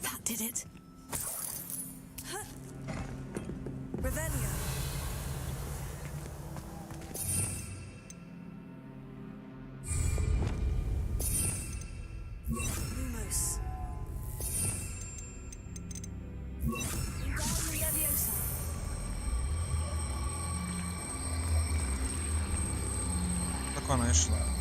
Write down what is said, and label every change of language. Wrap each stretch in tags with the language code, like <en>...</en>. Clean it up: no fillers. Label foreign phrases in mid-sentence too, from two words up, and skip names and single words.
<en>did it. Revelio. Lumos. Wingardium Leviosa.</en> <hr>Kako ona išla?</hr>